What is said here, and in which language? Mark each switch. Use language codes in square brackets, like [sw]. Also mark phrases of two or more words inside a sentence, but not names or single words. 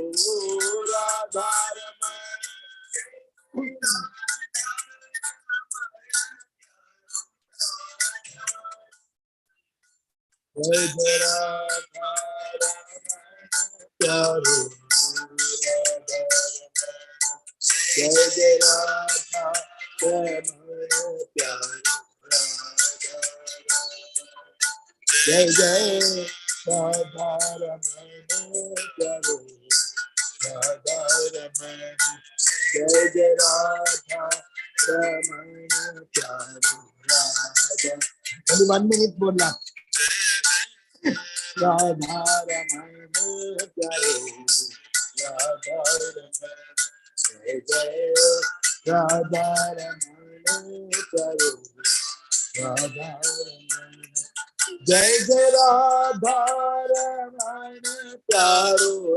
[hi] राधारमणी जय जय राधारमणी प्यारो राधारमणी जय जय राधारमणी प्यारो राधारमणी जय जय राधारमणी प्यारो राधारमणी जय जय राधारमणी प्यारो राधारमणी [en] only 1 minute [hi] बोलना राधारमणी प्यारो राधारमणी जय जय राधारमणी प्यारो राधारमणी जय जय राधारमणी प्यारो